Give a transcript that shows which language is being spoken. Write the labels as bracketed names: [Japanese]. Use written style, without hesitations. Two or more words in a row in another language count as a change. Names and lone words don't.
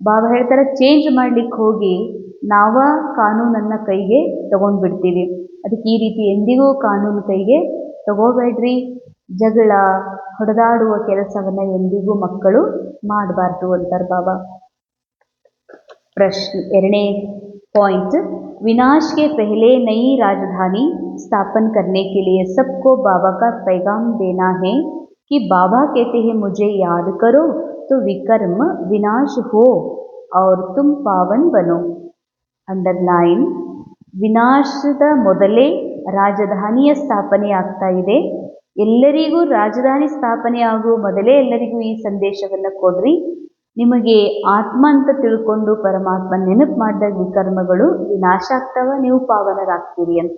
[Kannada] ಬಾಬಾ ಹೇಳ್ತಾರೆ ಚೇಂಜ್ ಮಾಡ್ಲಿಕ್ಕೆ ಹೋಗಿ ನಾವ ಕಾನೂನನ್ನು ಕೈಗೆ ತಗೊಂಡ್ಬಿಡ್ತೀವಿ. ಅದಕ್ಕೆ ಈ ರೀತಿ ಎಂದಿಗೂ ಕಾನೂನು ಕೈಗೆ ತಗೋಬೇಡ್ರಿ. ಜಗಳ ಹೊಡೆದಾಡುವ ಕೆಲಸವನ್ನ ಎಂದಿಗೂ ಮಕ್ಕಳು ಮಾಡಬಾರ್ದು ಅಂತಾರೆ ಬಾಬಾ. [Hindi] प्रश्न ಎರಡನೇ पॉइंट, विनाश के पहले नई राजधानी स्थापन करने के लिए सबको बाबा का पैगाम देना है कि बाबा कहते हैं मुझे याद करो तो विकर्म विनाश हो और तुम पावन बनो. [Kannada] ಅಂಡರ್ಲೈನ್, ವಿನಾಶದ ಮೊದಲೇ ರಾಜಧಾನಿಯ ಸ್ಥಾಪನೆ ಆಗ್ತಾ ಇದೆ. ಎಲ್ಲರಿಗೂ ರಾಜಧಾನಿ ಸ್ಥಾಪನೆ ಆಗುವ ಮೊದಲೇ ಎಲ್ಲರಿಗೂ ಈ ಸಂದೇಶವನ್ನು ಕೊಡ್ರಿ. ನಿಮಗೆ ಆತ್ಮ ಅಂತ ತಿಳ್ಕೊಂಡು ಪರಮಾತ್ಮ ನೆನಪು ಮಾಡಿದಾಗ ವಿಕರ್ಮಗಳು ವಿನಾಶ ಆಗ್ತಾವ, ನೀವು ಪಾವನರಾಗ್ತೀರಿ ಅಂತ.